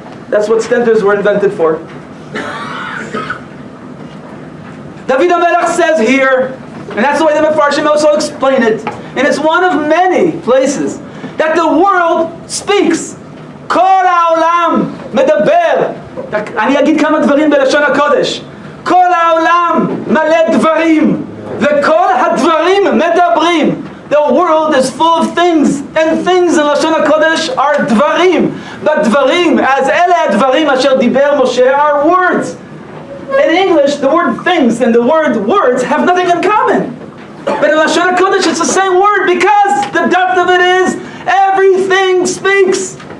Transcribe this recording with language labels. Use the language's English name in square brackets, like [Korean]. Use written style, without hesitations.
[English] That's what stentors were invented for. David HaMelech says here, and that's the way the Mefarshim also explain it, and it's one of many places, that the world speaks. [Hebrew] כל העולם מדבר. אני אגיד כמה דברים בלשון הקודש. כל העולם מלא דברים, וכל הדברים מדברים. [English] The world is full of things, and things in Lashon HaKodesh are dvarim. But dvarim, as [Hebrew] ele advarim asher diber Moshe, [English] are words. In English, the word things and the word words have nothing in common. But in Lashon HaKodesh, it's the same word because the depth of it is everything speaks.